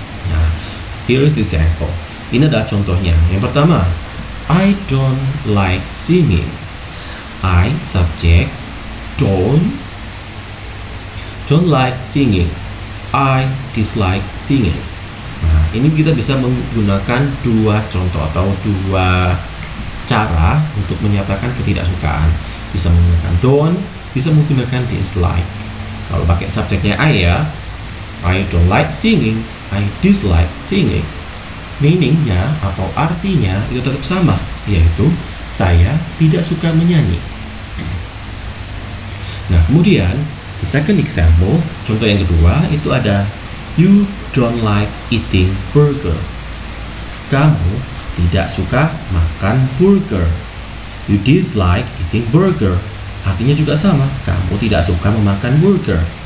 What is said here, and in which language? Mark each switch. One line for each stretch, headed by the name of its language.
English: Nah, here is the example.
Indonesian: Ini adalah contohnya. Yang pertama,
English: I don't like singing. I subject don't like singing. I dislike singing.
Indonesian: Nah, ini kita bisa menggunakan dua contoh atau dua cara untuk menyatakan ketidaksukaan. Bisa menggunakan don't, bisa menggunakan dislike. Kalau pakai subjeknya I ya,
English: I don't like singing, I dislike singing.
Indonesian: Meaningnya atau artinya itu tetap sama, yaitu saya tidak suka menyanyi. Nah, kemudian
English: the second example,
Indonesian: contoh yang kedua itu ada
English: you don't like eating burger.
Indonesian: Kamu tidak suka makan burger.
English: You dislike eating burger.
Indonesian: Artinya juga sama, kamu tidak suka memakan burger.